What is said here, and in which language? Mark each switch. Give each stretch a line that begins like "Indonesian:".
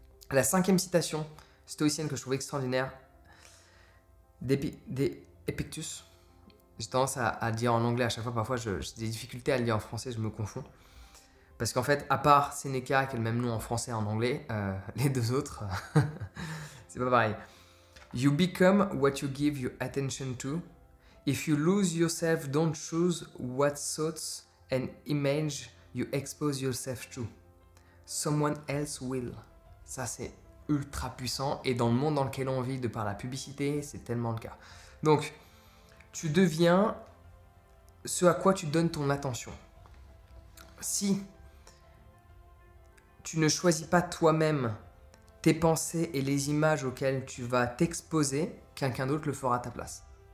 French: La cinquième citation stoïcienne que je trouve extraordinaire, d'Épictus. J'ai tendance à le dire en anglais à chaque fois, parfois j'ai des difficultés à le dire en français, je me confonds. Parce qu'en fait, à part Sénéca, qui a le même nom en français et en anglais, les deux autres, c'est pas pareil.
English: You become what you give your attention to. If you lose yourself, don't choose what thoughts and image you expose yourself to. Someone else will.
French: Ça, c'est ultra puissant. Et dans le monde dans lequel on vit, de par la publicité, c'est tellement le cas. Donc, tu deviens ce à quoi tu donnes ton attention. Si tu ne choisis pas toi-même tes pensées et les images auxquelles tu vas t'exposer, quelqu'un d'autre le fera à ta place.